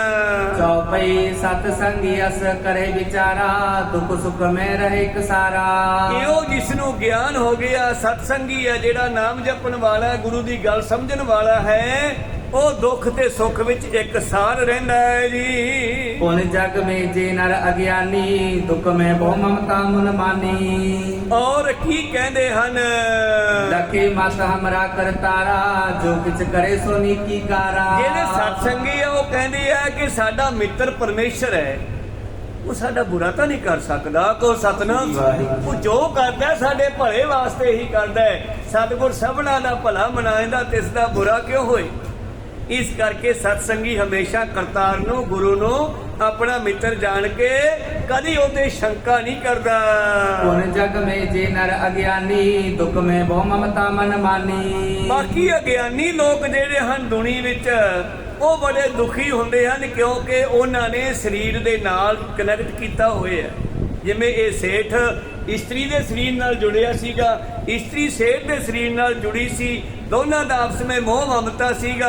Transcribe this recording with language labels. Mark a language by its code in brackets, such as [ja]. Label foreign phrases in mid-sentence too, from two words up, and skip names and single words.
[hi] चौपई सत संगी अस करे विचारा, दुख सुख में रहे कसारा। [pa] ਇਹੋ ਜਿਸ ਨੂੰ ਗਿਆਨ ਹੋ ਗਿਆ, ਸਤਸੰਗੀ ਹੈ, ਜਿਹੜਾ ਨਾਮ ਜਪਣ ਵਾਲਾ, ਗੁਰੂ ਦੀ ਗੱਲ ਸਮਝਣ ਵਾਲਾ ਹੈ, ਉਹ ਦੁੱਖ ਤੇ ਸੁੱਖ ਵਿੱਚ ਇੱਕ ਸਾਰ ਰਹਿੰਦਾ ਹੈ ਜੀ। [hi] पुन जग में जे नर अज्ञानी दुख में बहु ममता मुन मानी। [pa] ਔਰ ਕੀ ਕਹਿੰਦੇ ਹਨ? [hi] लखे मत हमरा करतारा जो किछ करे सो नीकी कारा। [pa] ਜਿਹੜੇ ਸਤਸੰਗੀ ਆ ਉਹ ਕਹਿੰਦੇ ਆ ਕਿ ਸਾਡਾ ਮਿੱਤਰ ਪਰਮੇਸ਼ਰ ਹੈ, ਉਹ ਸਾਡਾ ਬੁਰਾ ਤਾਂ ਨਹੀਂ ਕਰ ਸਕਦਾ। ਕੋ ਸਤਨਾਮ, ਉਹ ਜੋ ਕਰਦਾ ਹੈ ਸਾਡੇ ਭਲੇ ਵਾਸਤੇ ਹੀ ਕਰਦਾ ਹੈ। ਸਤਿਗੁਰ ਸਭਨਾ ਦਾ ਭਲਾ ਮਨਾਏਂਦਾ, ਤਿਸ ਦਾ ਬੁਰਾ ਕਿਉਂ ਹੋਏ। ਇਸ ਕਰਕੇ ਸਤਸੰਗੀ ਹਮੇਸ਼ਾ ਕਰਤਾਰ ਨੂੰ, ਗੁਰੂ ਨੂੰ ਆਪਣਾ ਮਿੱਤਰ ਜਾਣ ਕੇ ਕਦੀ ਉਹਤੇ ਸ਼ੰਕਾ ਨਹੀਂ ਕਰਦਾ। [hi] पुन जग में जे नर अज्ञानी दुख में बहु ममता मन मानी। [pa] ਬਾਕੀ ਅਗਿਆਨੀ ਲੋਕ ਜਿਹੜੇ ਹਨ ਦੁਨੀਆ ਵਿੱਚ, ਉਹ ਬੜੇ ਦੁਖੀ ਹੁੰਦੇ ਹਨ ਕਿਉਂਕਿ ਉਹਨਾਂ ਨੇ ਸਰੀਰ ਦੇ ਨਾਲ ਕਨੈਕਟ ਕੀਤਾ ਹੋਇਆ ਹੈ। ਜਿਵੇਂ ਇਹ ਸੇਠ ਇਸਤਰੀ ਦੇ ਸਰੀਰ ਨਾਲ ਜੁੜਿਆ ਸੀਗਾ, ਇਸਤਰੀ ਸੇਠ ਦੇ ਸਰੀਰ ਨਾਲ ਜੁੜੀ ਸੀ, ਦੋਨਾਂ ਦਾ ਆਪਸ ਵਿੱਚ ਮੋਹ ਮਮਤਾ ਸੀਗਾ।